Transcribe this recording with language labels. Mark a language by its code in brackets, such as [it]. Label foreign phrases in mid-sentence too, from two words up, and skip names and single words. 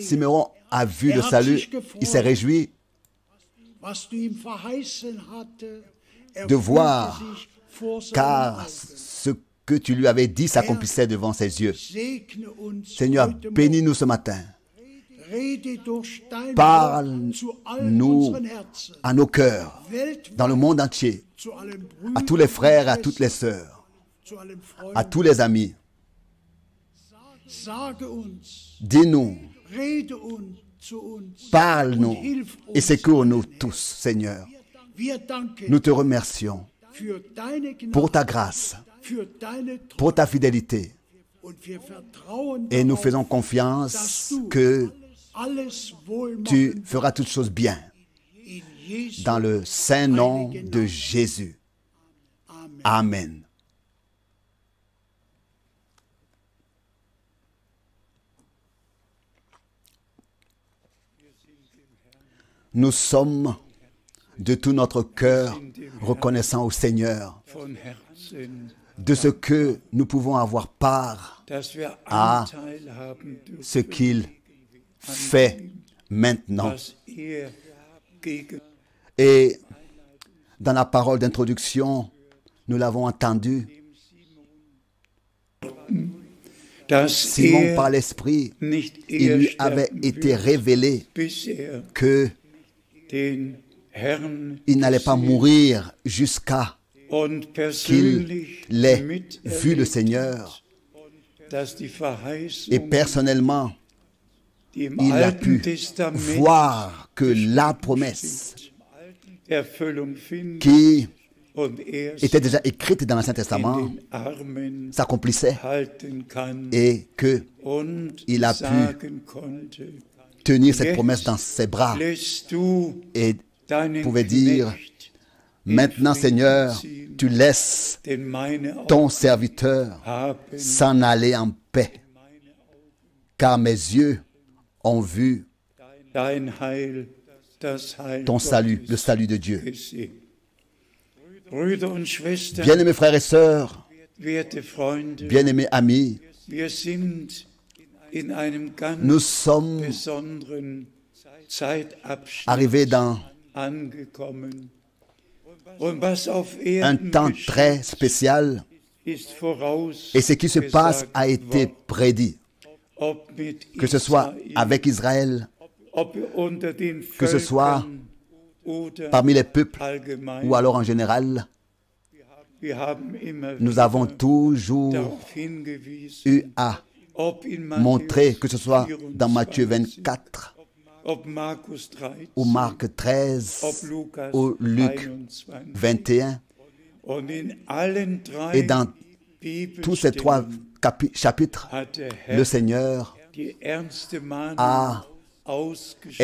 [fr] Simeon a vu le salut, il s'est réjoui [de] was du ihm verheißen hatte, [fr] de voir, [de] erfüllte sich vor seinen [fr] car [de] Augen. [fr] ce que tu lui avais dit s'accomplissait devant ses yeux. [de] Segne uns [fr] Seigneur, [de] heute [fr] bénis-nous ce matin. [de] Rede durch dein [fr] Parle [de] Wort zu allen [fr] nous [de] unseren Herzen, [fr] à nos cœurs, [de] weltweit, [fr] dans le monde entier, [de] zu allen [fr] à [de] Brüdern [fr] tous les [de] und [fr] frères et à toutes les [de] Schwestern, [fr] sœurs, [de] zu allen [fr] à [de] Freunden. [fr] tous les amis. [de] Sage uns, [fr] Dis-nous, [de] rede uns zu uns. [fr] Parle-nous [de] Hilf [fr] et [de] uns. [fr] secours-nous tous, Seigneur. [de] Wir danken [fr] Nous te remercions [de] für deine [fr] pour [de] Gnade, [fr] ta grâce, [de] für deine Treue. [fr] pour ta fidélité. [de] Und wir vertrauen [fr] Et nous [de] darauf, [fr] faisons [de] dass [fr] confiance [de] du [fr] que [de] alles wohl [fr] tu [de] machen [fr] feras toutes choses bien. [de] in Jesu [fr] Dans le saint nom [de] heiligen [fr] de [de] Namen. [fr] Jésus. [de] Amen. [fr] Amen. Nous sommes de tout notre cœur reconnaissants au Seigneur [de] Von Herzen, [fr] de ce que nous pouvons avoir part [de] dass wir [fr] à [de] Anteil haben dürfen, [fr] ce qu'il fait maintenant. [de] was gegen [fr] Et dans la parole d'introduction, nous l'avons entendu, [de] dass [fr] Simon par l'Esprit, [de] nicht [fr] il lui avait [de] sterben [fr] été [de] wird, [fr] révélé [de] bis [fr] qu'il [de] den Herrn [fr] n'allait pas mourir jusqu'à [de] und [fr] qu'il [de] persönlich [fr] ait vu le [de] miterlebt, [fr] Seigneur. [de] dass die [fr] Et [de] Verheißung, [fr] personnellement, [de] die im [fr] il a [de] Alten [fr] pu [de] Testament [fr] voir que la promesse [de] Erfüllung findet [fr] qui [de] und erst [fr] était déjà écrite dans l'Ancien [de] in [fr] Testament [de] den Armen [fr] s'accomplissait [de] halten kann [fr] et qu'il [de] und [fr] a pu [de] sagen konnte, [fr] tenir cette promesse dans ses bras [de] lässt du [fr] et [de] deinen [fr] pouvait dire, [de] Knecht [fr] maintenant Seigneur, tu laisses [de] denn meine [fr] ton serviteur [de] haben [fr] s'en aller en paix, car mes yeux ont vu [de] dein Heil, das Heil [fr] ton salut, [de] Gottes [fr] le salut de Dieu. [de] gesehen. Brüder und Schwestern, [fr] Bien-aimés frères et sœurs, [de] werte Freunde, [fr] bien-aimés amis, [de] wir sind in einem ganz [fr] nous sommes [de] besonderen Zeitabschnitt [fr] arrivés dans [de] angekommen. Und was auf [fr] un [de] Erden [fr] temps [de] geschieht, [fr] très spécial [de] ist voraus [fr] et ce qui se passe [de] gesagt [fr] a été [de] worden. [fr] prédit, [de] Ob mit [fr] que ce soit [de] Israel, [fr] avec Israël, [de] ob unter den [fr] que ce soit [de] Völkern oder [fr] parmi les peuples [de] allgemein. [fr] ou alors en général. [de] Wir haben immer [fr] Nous avons [de] wieder [fr] toujours [de] darauf hingewiesen, [fr] eu à [de] ob in [fr] montrer, [de] Matthäus [fr] que ce soit dans Matthieu [de] 24, [fr] 24 [de] ob Markus 13, [fr] ou Marc 13 [de] ob Lukas [fr] ou Luc [de] 21. [fr] 21. [de] Und in allen drei [fr] Et dans tous ces trois [de] Bibelstellen [fr] chapitres, [de] hat der [fr] le [de] Herr [fr] Seigneur [de] die ernste Mahnung [fr] a [de] ausgesprochen.